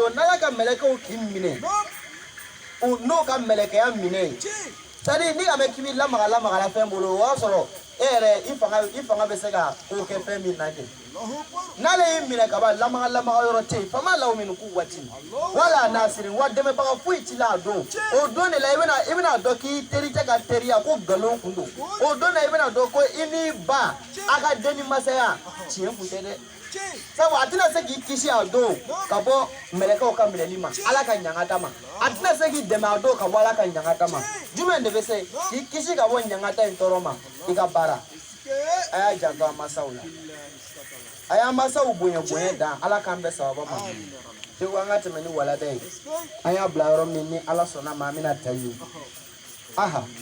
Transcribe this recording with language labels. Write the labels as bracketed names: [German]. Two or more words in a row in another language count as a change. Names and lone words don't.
[Bambara] don n'ala ka mɛlɛkɛw k'i minɛ n'o ka mɛlɛkɛya minɛ ye c'est-à-dire ni a bɛ k'i bɛ lamaga la fɛn bolo o y'a sɔrɔ e yɛrɛ i fanga bɛ se ka ko kɛ fɛn min na kɛ n'ale y'i minɛ ka ban lamaga yɔrɔ tɛ yen [Arabic] فما له من قوة ولا ناصر [Bambara] wa dɛmɛbaga foyi t'i la a don o don de la i bɛna dɔn k'i terikɛ ka teriya ko nkalon kun don o don de la i bɛna dɔn ko i n'i ba a ka dennimasaya tiɲɛ kun tɛ dɛ sabu a tɛna se k'i kisi a don ka bɔ mɛlɛkɛw ka minɛli ma ala ka ɲangata ma a tɛna se k'i dɛmɛ a don ka bɔ ala ka ɲangata ma jumɛn de bɛ se k'i kisi ka bɔ ɲangata in tɔɔrɔ ma i ka baara a y'a janto an masaw la a y'an masaw bonya dan ala k'an bɛɛ sababa ma tewu an ka tɛmɛ ni walada ye an y'a bila yɔrɔ min ni ala sɔnna ma an bɛna taa yen aha